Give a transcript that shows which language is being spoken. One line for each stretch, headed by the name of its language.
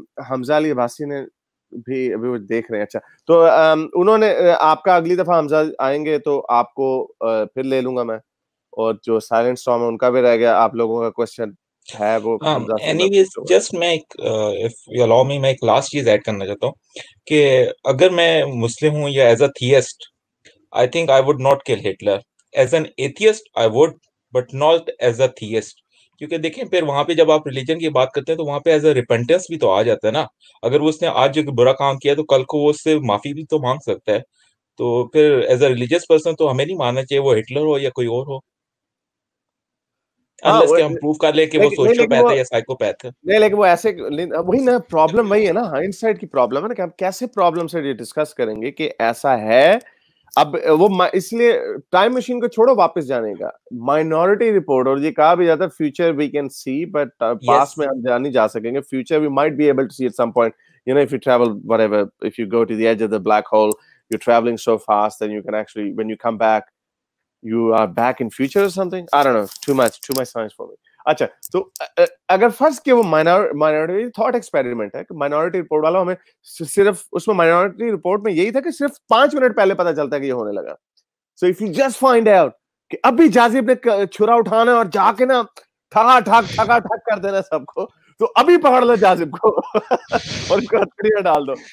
Urdu: حمزہ علی عباسی نے بھی ابھی وہ دیکھ رہے ہیں. اچھا تو انہوں نے آپ کا اگلی دفعہ حمزہ آئیں گے تو آپ کو پھر لے لوں گا میں, اور جو سائلنٹ اسٹارم ہے ان کا بھی رہ گیا, آپ لوگوں کا کوشچن ہے وہ حمزہ سے.
English: anyways just
Urdu: میں
English: if you allow me
Urdu: میں ایک لاسٹ چیز ایڈ کرنا چاہتا ہوں کہ اگر میں مسلم ہوں یا
English: As a theist I think I would not kill Hitler. As an atheist I would, but not as a theist.
Urdu: کیونکہ دیکھیں پھر وہاں پہ جب آپ ریلیجن کی بات کرتے ہیں تو وہاں پہ ایز اے ریپنٹنس بھی تو آ جاتا ہے نا. اگر وہ اس نے آج جو برا کام کیا تو کل کو وہ اس سے معافی بھی تو مانگ سکتا ہے. تو پھر ایز اے ریلیجیس پرسن تو ہمیں نہیں ماننا چاہیے وہ ہٹلر ہو یا کوئی اور ہو, unless کہ ہم پروو کر لیں کہ وہ سوشیوپیتھ ہے یا سائیکوپیتھ ہے. نہیں لیکن وہ ایسے وہی نا پرابلم وہی ہے نا, ہائنڈ سائڈ کی پرابلم ہے نا کہ ہم کیسے پرابلم سے ڈسکس کریں گے کہ ایسا ہے. اب وہ اس لیے ٹائم مشین کو چھوڑو واپس جانے کا, مائنورٹی رپورٹ, اور یہ کہا بھی جاتا ہے
English: future we can see but
Urdu: past میں ہم جا نہیں جا سکیں گے.
English: Future we might be able to see at some point, you know, if you travel whatever, if you go to the edge of the black hole, you're traveling so fast and you can actually, when you come back, you are back in future or something. I don't know, too much science for me.
Urdu: اچھا تو اگر فرض کہ وہ minority thought experiment ہے کہ minority report والا ہمیں صرف اس میں مائنورٹی رپورٹ میں یہی تھا کہ صرف 5 منٹ پہلے پتا چلتا ہے کہ یہ ہونے لگا.
English: so if you just find out
Urdu: کہ ابھی جازب نے چھرا اٹھانا ہے اور جا کے نا ٹھگا ٹھگ کر دینا سب کو, تو ابھی پکڑ لو جازب کو اور اس کو ہتھکڑیاں ڈال دو.